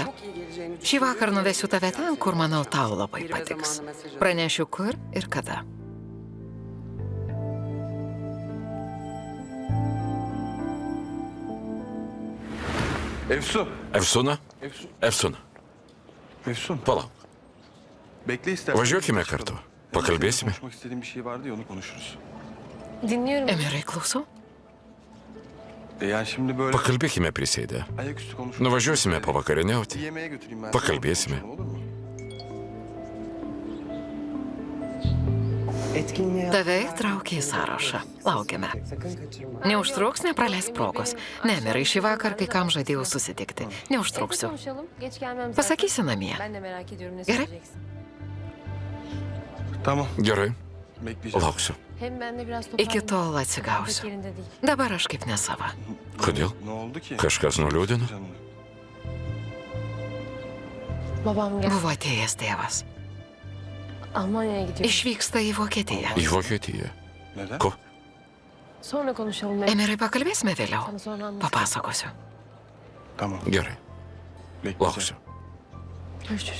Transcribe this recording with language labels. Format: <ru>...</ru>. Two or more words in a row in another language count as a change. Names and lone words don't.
<lt>Šį vakarą nuvesiu tave ten, kur manau tau labai patiks. Pranešiu kur ir kada. Efsun. Efsuna? Efsun. Efsuna, Efsun. palauk.</lt> <tr>Bekle istersen.</tr> <lt>Važiuokime kartu. Pakalbėsime.</lt> <tr>Konuşmak istediğim bir şey vardı ya, onu konuşuruz. Dinliyorum.</tr> <lt>Emirai, klausau.</lt> <tr>Yani şimdi böyle</tr> <lt>Pakalbėkime prisėdę.</lt> <tr>ayaküstü konuşuruz.</tr> <lt>Nuvažiuosime</lt> <tr>Bir</tr> <lt>pavakarieniauti.</lt> <tr>yemeğe götüreyim ben.</tr> <lt>Pakalbėsime.</lt> <tr>Konuşalım, olur mu?</tr> <lt>Tave įtraukė į sąrašą. Laukiame. Neužtruks, nepraleisk progos. Nemirai, šį vakar kai kam žadėjau susitikti.</lt> <tr>Evde</tr> <lt>Neužtruksiu.</lt> <tr>konuşalım. Geç gelmem zaten.</tr> <lt>Pasakysi namie.</lt> <tr>Ben de merak ediyorum ne Gerek. söyleyeceksin. Tamam.</tr> <lt>Gerai,</lt> <tr>Bekleyeceğim.</tr> <lt>lauksiu.</lt> <tr>Hem ben de biraz</tr> <lt>Iki</lt> <tr>toparlanayım.</tr> <lt>tol</lt> <tr>Pek</tr> <lt>atsigausiu.</lt> <tr>yerinde değil.</tr> <lt>Dabar aš kaip nesava. Kodėl?</lt> <tr>Ne oldu ki?</tr> <lt>Kažkas nuliūdino?</lt> <tr>Canım. Babam gel.</tr> <lt>Buvo atėjęs tėvas.</lt> <tr>Almanya'ya gidiyor.</tr> <lt>Išvyksta į Vokietiją. Į Vokietiją.</lt> <tr>Neden?</tr> <lt>Ko?</lt> <tr>Sonra konuşalım.</tr> <lt>Emirai, pakalbėsime vėliau.</lt> <tr>Sana sonra anlatayım.</tr> <lt>Papasakosiu.</lt> <tr>Tamam.</tr> <lt>Gerai,</lt> <tr>Bekleyeceğim.</tr> <lt>lauksiu.</lt> <tr>Görüşürüz.</tr>